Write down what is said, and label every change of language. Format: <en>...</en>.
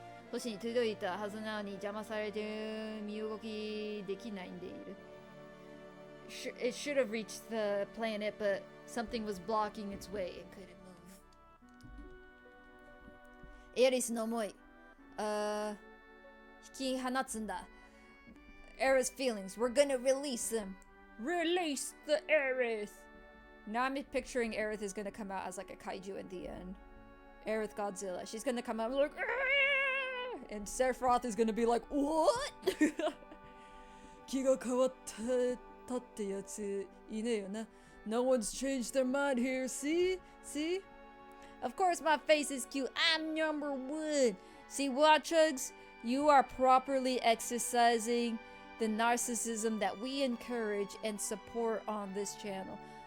<ja>星に届いたはずなのに邪魔されて身動きできないんでいる。</ja> <en>It should have reached the planet, but something was blocking its way. It couldn't move.</en> <ja>エアリスの思い。引き放つんだ。</ja> <en>Aerith's feelings. We're gonna release them. Release the Aerith. Now I'm picturing Aerith is gonna come out as like a kaiju at the end. Aerith Godzilla. She's gonna come out like, and Sephiroth is gonna be like, what?</en> <ja>気が変わったってやついねえよな.</ja> <en>No one's changed their mind here. See? Of course my face is cute. I'm number one. See, Watchugs, you are properly exercising the narcissism that we encourage and support on this channel.</en>